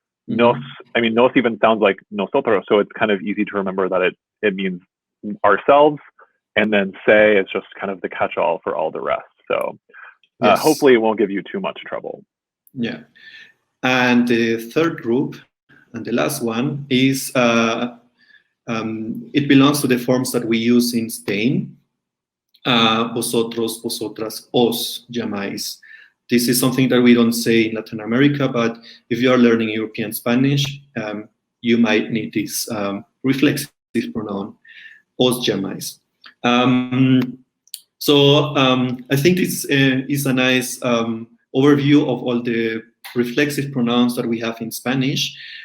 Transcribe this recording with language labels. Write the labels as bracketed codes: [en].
[en] Nos, I mean, nos even sounds like nosotros, so it's kind of easy to remember that it means ourselves, and then se is just kind of the catch-all for all the rest. So yes. Hopefully it won't give you too much trouble. Yeah. And the third group, and the last one, is it belongs to the forms that we use in Spain. [es] Vosotros, vosotras, os llamáis. [en] This is something that we don't say in Latin America, but if you are learning European Spanish, you might need this reflexive pronoun, os llamáis. So I think this is a nice overview of all the reflexive pronouns that we have in Spanish.